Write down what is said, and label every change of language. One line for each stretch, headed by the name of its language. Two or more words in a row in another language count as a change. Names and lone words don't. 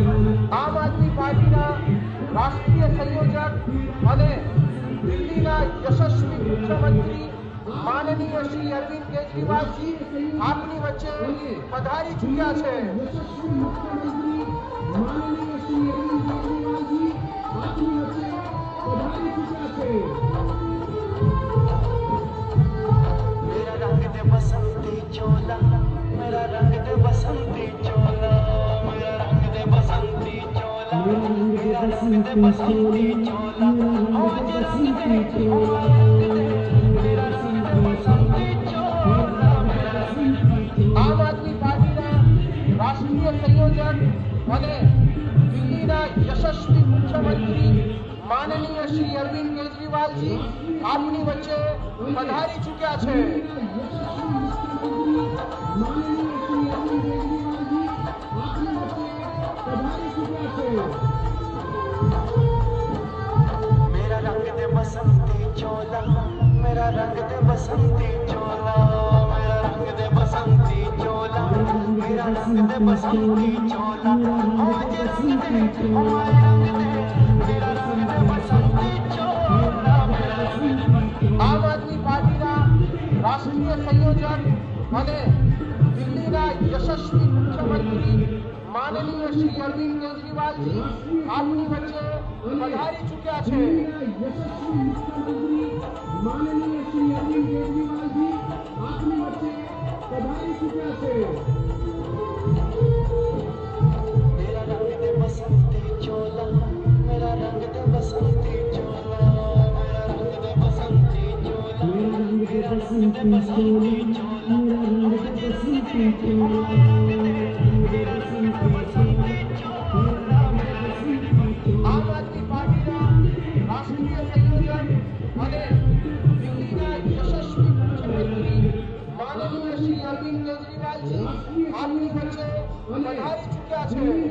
Gujarati: આમ આદમી પાર્ટીના રાષ્ટ્રીય સંયોજક અને દિલ્હીના યશસ્વી મુખ્યમંત્રી માનનીય શ્રી અરવિંદ કેજરીવાલજી આપની વચ્ચે પધારી ચૂક્યા છે।
Hindi: मेरा रंग दे बसंती चोला, मेरा रंग दे बसंती चोला, मेरा रंग दे बसंती चोला, मेरा रंग दे बसंती चोला, आज रंग दे, हमारे रंग दे, मेरा रंग दे बसंती चोला, मेरा रंग दे।
Gujarati: આમ આદમી પાર્ટીના રાષ્ટ્રીય સંયોજક અને દિલ્હીના યશસ્વી મુખ્યમંત્રી માનનીય શ્રી અરવિંદ કેજરીવાલજી આપની વચ્ચે પધારી ચૂક્યા છે।
Hindi: मेरा रंग दे बसंती चोला, मेरा रंग दे बसंती चोला, मेरा रंग दे बसंती चोला, मेरा रंग दे बसंती चोला, आज रंग दे, हमारे रंग दे, मेरा रंग दे बसंती चोला, मेरा रंग दे।
Gujarati: આમ આદમી પાર્ટીના રાષ્ટ્રીય સંયોજક અને દિલ્હીના યશસ્વી મુખ્યમંત્રી માનનીય શ્રી અરવિંદ કેજરીવાલજી આપની વચ્ચે પધારી ચૂક્યા છે।
Hindi: मेरा रंग दे बसंती चोला, मेरा रंग दे बसंती चोला, मेरा रंग दे बसंती चोला, मेरा रंग दे बसंती चोला, आज रंग दे, हमारे रंग दे, मेरा रंग दे बसंती चोला, मेरा रंग दे।
Gujarati: આમ આદમી પાર્ટીના રાષ્ટ્રીય સંયોજક અને દિલ્હીના યશસ્વી મુખ્યમંત્રી માનનીય શ્રી અરવિંદ કેજરીવાલજી આપની વચ્ચે પધારી ચૂક્યા છે।